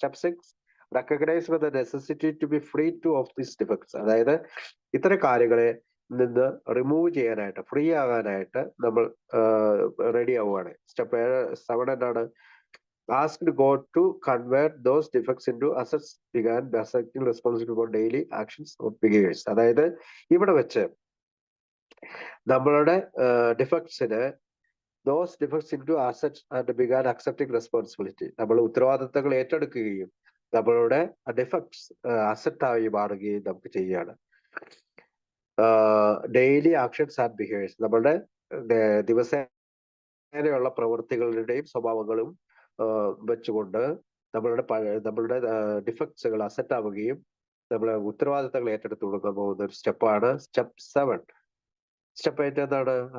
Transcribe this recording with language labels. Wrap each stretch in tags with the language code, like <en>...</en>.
<en>Step 6 recognise the necessity to be free to of this defects.</en> <ml>അതായത് ഇത്തരം കാര്യങ്ങളെ നിന്ന് റിമൂവ് ചെയ്യാനായിട്ട്, ഫ്രീ ആകാനായിട്ട് നമ്മൾ റെഡി ആവുകയാണ്. സ്റ്റെപ്പ് 7 എന്താണ്?</ml> <en>Asked God to convert those defects into assets, began accepting responsibility for daily actions of behaviors.</en> <ml>അതായത് ഇവിടെ വെച്ച് നമ്മളുടെ ഡിഫക്ട്സിന്</ml> <en>those defects into assets and began accepting responsibility.</en> <ml>നമ്മൾ ഉത്തരവാദിത്തങ്ങൾ ഏറ്റെടുക്കുകയും നമ്മളുടെ ഡിഫക്ട്സ് അസറ്റായി മാറുകയും നമുക്ക് ചെയ്യുകയാണ്.</ml> <en>Daily actions and behaviours.</en> <ml>നമ്മളുടെ ദിവസേനയുള്ള പ്രവൃത്തികളുടെയും സ്വഭാവങ്ങളും വെച്ചുകൊണ്ട് നമ്മളുടെ ഡിഫക്ട്സുകൾ അസറ്റ് ആവുകയും നമ്മളെ ഉത്തരവാദിത്തങ്ങൾ ഏറ്റെടുത്തു കൊടുക്കാൻ പോകുന്ന ഒരു സ്റ്റെപ്പാണ് സ്റ്റെപ്പ് 7. സ്റ്റെപ്പ് 8 എന്താണ്?</ml>